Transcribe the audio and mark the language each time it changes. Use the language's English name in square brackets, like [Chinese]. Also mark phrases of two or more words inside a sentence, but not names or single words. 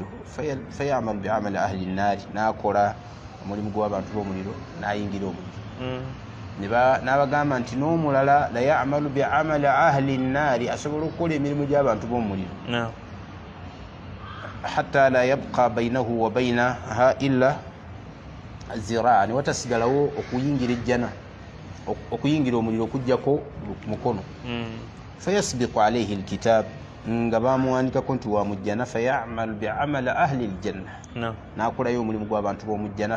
[Arabic] فيعمل بعمل أهل النار, [Ganda] nakola omulimu gw'abantu b'omuliro nayingira omuliro. N'abagamba nti n'omulala [Arabic] ليعمل بعمل أهل النار, [Ganda] asobola okukola emirimu gy'abantu b'omuliro [Arabic] حتى لا يبقى بينه وبينها إلا ذراع, [Ganda] ne watasigalawo okuyingira ejjana, okuyingira omuliro okuggyako mukono. [Arabic] فيسبق عليه الكتاب, [Ganda] nga bamuwandikako nti wa mujjana. [Arabic] فيعمل بعمل أهل الجنة, [Ganda] nakolayo omulimu gw'abantu b'omujjana.